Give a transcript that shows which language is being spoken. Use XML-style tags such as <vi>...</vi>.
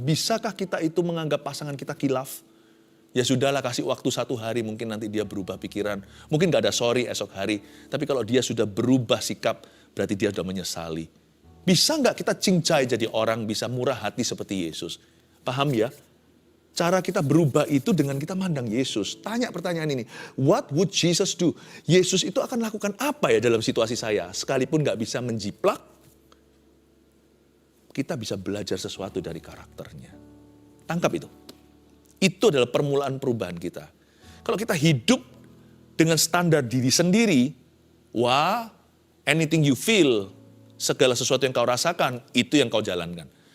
<id>Bisakah kita itu menganggap pasangan kita khilaf? Ya sudahlah, kasih waktu 1 hari, mungkin nanti dia berubah pikiran. Mungkin gak ada sorry esok hari. Tapi kalau dia sudah berubah sikap, berarti dia sudah menyesali. Bisa gak kita cincai jadi orang bisa murah hati seperti Yesus? Paham ya? Cara kita berubah itu dengan kita mandang Yesus. Tanya pertanyaan ini,</id> <en>what would Jesus do?</en> <id>Yesus itu akan lakukan apa ya dalam situasi saya? Sekalipun gak bisa menjiplak, kita bisa belajar sesuatu dari karakternya. Tangkap itu. Itu adalah permulaan perubahan kita. Kalau kita hidup dengan standar diri sendiri, wah,</id> <en>anything you feel,</en> <id>segala sesuatu yang kau rasakan, itu yang kau jalankan.</id>